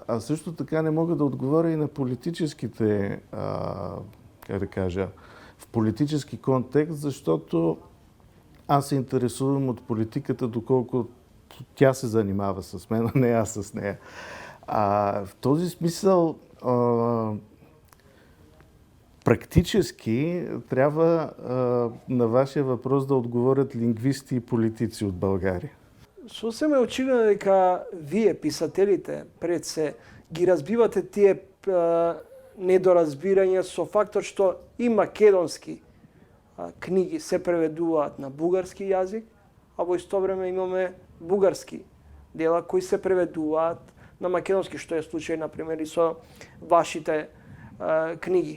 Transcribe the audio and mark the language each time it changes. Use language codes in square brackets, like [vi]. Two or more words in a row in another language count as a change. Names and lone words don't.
[bg] А също така не мога да отговоря и на политическите, как да кажа, в политически контекст, защото аз се интересувам от политиката, доколко тя се занимава с мен, а не аз с нея. В този смисъл, практически трябва на вашия въпрос да отговорят лингвисти и политици от България. [mk] Сосем е очигледно дека вие, писателите, пред се ги разбивате тие недоразбирања со фактот што и македонски книги се преведуваат на бугарски јазик, а во исто време имаме бугарски дела кои се преведуваат на македонски, што е случај, например, и со вашите книги.